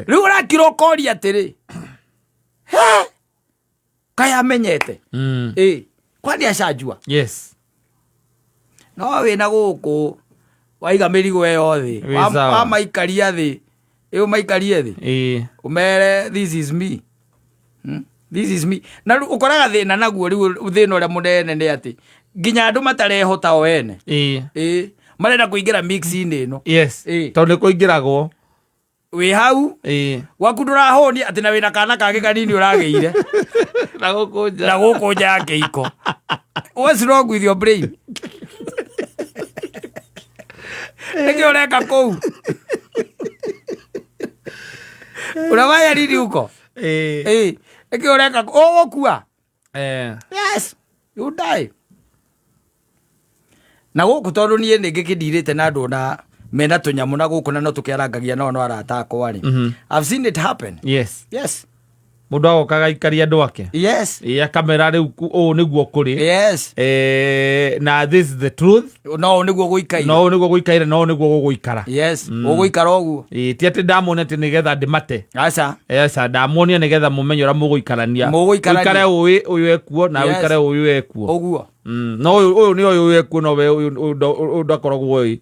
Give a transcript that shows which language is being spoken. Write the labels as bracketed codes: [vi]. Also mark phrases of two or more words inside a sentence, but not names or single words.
[ki] Rĩu ũrakira ũkoria atĩrĩ. Kaya amenyete. [sw] Kwani acajua. [en] Yes. [ki] No wĩna gũkũ waiga mĩrigo ĩyo thĩ. Wamaikaria thĩ. Maikarie thĩ. [en] Umere this is me. This is me. [ki] Na ũkoraga thĩna naguo rĩu thĩna ũrĩa mũnene nĩ atĩ nginya andũ matarehota o ene. Marenda kũingĩra mix-inĩ ĩno. Yes. Tondũ nĩ kũingĩragwo. Wĩ hau. Waku ndũrahũnia atĩ na wĩna kana kangĩ kanini ũragĩire. Na gũkũ nja ya kĩhiko. [en] What's wrong with your brain? [ki] Nĩkĩ ũreka kũu? [sw] Unawaya nini huko? [ki] Nĩkĩ ũreka ũgũkua? Yes. [en] You die. [ki] Na gũkũ tondũ niĩ nĩ ngĩkĩndirĩte na andũ na mena tũnyamũ na gũkũ na no tũkĩarangagia nao no arata akwa rĩ. [en] I've seen it happen. Yes. Yes. [ki] Mũndũ agokaga ikaria andũ ake. [en] Yes. [ki] Akamera rĩu ũũ nĩguo kũrĩ. [en] Yes. Na this is the truth. [ki] No nĩguo gũikaire. No nĩguo gũikaire no nĩguo gũgũikara. Yes. Ũgũikara ũguo. Ti atĩ ndamuonia atĩ nĩgetha ndĩmate. Aca. Aca ndamuonia nĩgetha mũmenye ũrĩa mũgũikarania. Ũikare ũyũ ekuo na ũikare ũyũ ekuo. Ũguo. No ũyũ nĩ ũyũ ekuo no we ũyũ ndakoragwo ũyũ.